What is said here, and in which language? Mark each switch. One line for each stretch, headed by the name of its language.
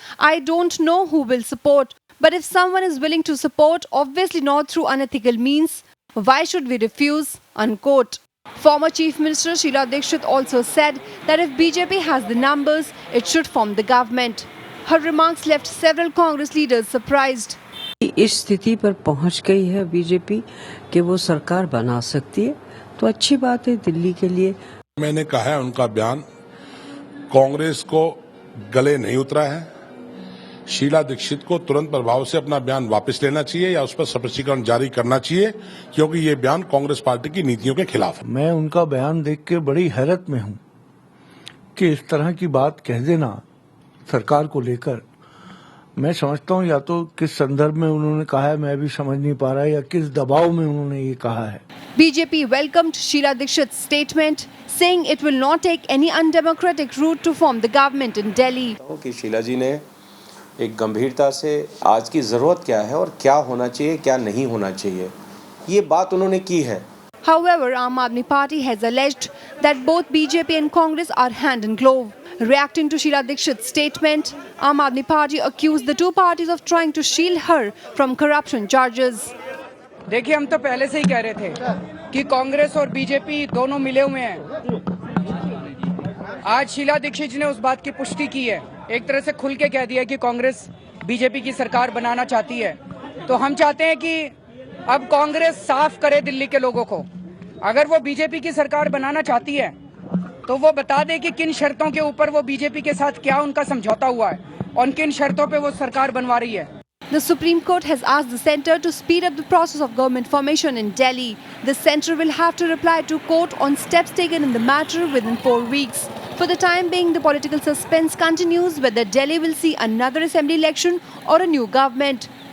English: I don't know who will support. But if someone is willing to support, obviously not through unethical means, why should we refuse?" Unquote. Former Chief Minister Sheila Dikshit also said that if BJP has the numbers, it should form the government. Her remarks left several Congress leaders surprised.
Hindi: इस स्थिति पर पहुंच गई है BJP कि वो सरकार बना सकती है, तो अच्छी बात है दिल्ली के लिए। मैंने कहा है उनका बयान कांग्रेस को गले नहीं उतरा है। शीला दीक्षित को तुरंत प्रभाव से अपना बयान वापस लेना चाहिए या उस पर स्पष्टीकरण जारी करना चाहिए, क्योंकि ये बयान कांग्रेस पार्टी की नीतियों के खिलाफ है। मैं उनका बयान देख के बड़ी हैरत में हूं कि इस तरह की बात कह देना सरकार को लेकर। मैं समझता हूं या तो किस संदर्भ में उन्होंने कहा है मैं भी समझ नहीं पा रहा, या किस दबाव में उन्होंने ये कहा है।
English: BJP welcomed Sheila Dikshit's statement, saying it will not take any undemocratic route to form the government in Delhi.
Hindi: कि शीला जी ने एक गंभीरता से आज की जरूरत क्या है और क्या होना चाहिए, क्या नहीं होना चाहिए, ये बात उन्होंने की है।
English: However, Aam Aadmi Party has alleged that both BJP and Congress are hand in glove. Reacting to Sheila Dikshit's statement, Aam Aadmi Party accused the two parties of trying to shield her from corruption charges.
Hindi: देखिए, हम तो पहले से ही कह रहे थे कि कांग्रेस और बीजेपी दोनों मिले हुए हैं आज शीला दीक्षित जी ने उस बात की पुष्टि की है, एक तरह से खुल के कह दिया कि कांग्रेस बीजेपी की सरकार बनाना चाहती है। तो हम चाहते हैं कि अब कांग्रेस साफ करे दिल्ली के लोगों को। अगर वो बीजेपी की सरकार बनाना चाहती है तो वो बता दे कि किन शर्तों के ऊपर वो बीजेपी के साथ क्या उनका समझौता हुआ है और किन शर्तों पे वो सरकार बनवा रही है।
English: The Supreme Court has asked the centre to speed up the process of government formation in Delhi. The centre will have to reply to court on steps taken in the matter within 4 weeks. For the time being, the political suspense continues whether Delhi will see another assembly election or a new government.